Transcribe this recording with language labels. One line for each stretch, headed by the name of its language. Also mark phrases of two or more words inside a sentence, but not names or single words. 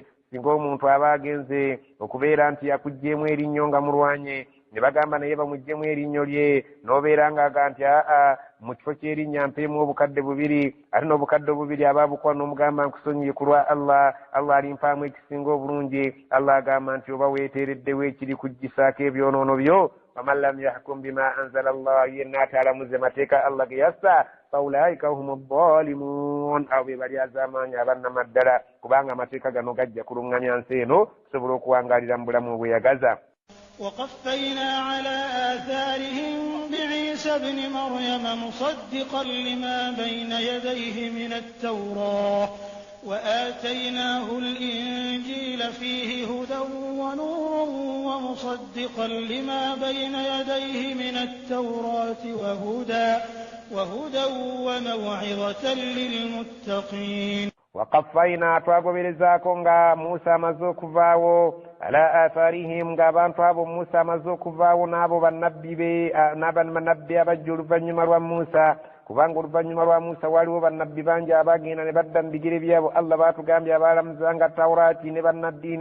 Ganda: Singa omuntu aba agenze okubeera nti yakuggyeemu erinnyo nga mulwanye ne bagamba naye bamuggyemu erinnyo lye n'obeera ng'aga nti mu kifo ky'erinnya mpeemu obukadde bubiri ate n'obukadde obubiri abaabukuwa n'omugamba nkusonyiye ku lwa Allah alimpaamu ekisinga obulungi Allah agamba nti oba weeteereddewo ekiri kuggisaako ebyonoono byo
Arabic: فمن لم يحكم بما أنزل الله
Ganda: yenna ataalamuze mateeka Allah ge yassa
Arabic: فأولئك هم الظالمون
Ganda: abo be bali az'amaanyi abannama ddala kubanga amateeka gano gajja kuluŋŋamya nsi eno tusobole okuwangaalira mu bulamu obweyagaza.
Arabic: وقفينا على آثارهم بعيسى ابن مريم مصدقا لما بين يديه من التوراة وآتيناه الإنجيل فيه هدى ونور ومصدقا لما بين يديه من التوراة وهدى وموعظة للمتقين.
Ganda: وقفينا twagoberezako nga Musa amaze okuvaawo
Arabic: على آثارهم
Ganda: ng'abantu abo Musa amaze okuvaawo n'abo bannabbi be n'abannabbi abajja oluvannyuma lwa Musa kubanga oluvannyuma lwa Musa waliwo bannabbi bangi abagenda ne badda mu bigere byabo Allah baatugambye abaalamuzanga Tawuraati ne bannaddiini